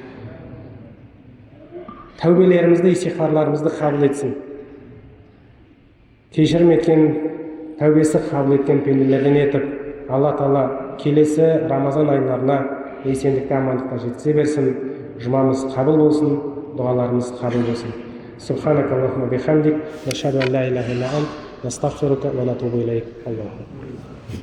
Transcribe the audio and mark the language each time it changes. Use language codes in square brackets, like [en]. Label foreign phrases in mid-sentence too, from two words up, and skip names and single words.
[kk] Тәубелерімізді, истихфарларымызды қабыл етсін. Кешірім еткен, тәубесі қабыл еткен пенделерден етіп, Алла Тағала келесі Рамазан айларына есендікті, амандықта жеткізе берсін. Жұмамыз қабыл болсын, дұғаларымыз қабыл болсын. [ar] سبحانك اللهم وبحمدك، نشهد أن لا إله إلا أنت، نستغفرك ونتوب إليك.